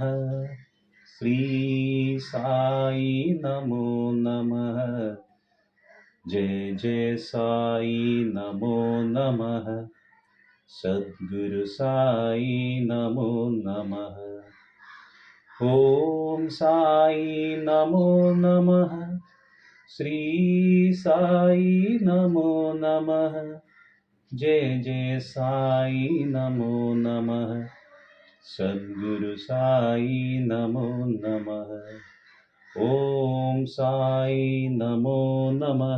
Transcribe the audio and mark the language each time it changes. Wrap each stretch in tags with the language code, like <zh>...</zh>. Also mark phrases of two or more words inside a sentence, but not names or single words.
<sa>ശ്രീ സായി നമോ നമഃ। ജയ ജയ സായി നമോ നമഃ। സദ്ഗുരു സായി നമോ നമഃ। ഓം സായി നമോ നമഃ। श्री साई नमो नमः। जय जय साई नमो नमः। सद्गुरु साई नमो नमः। ओम साई नमो नमः।</sa>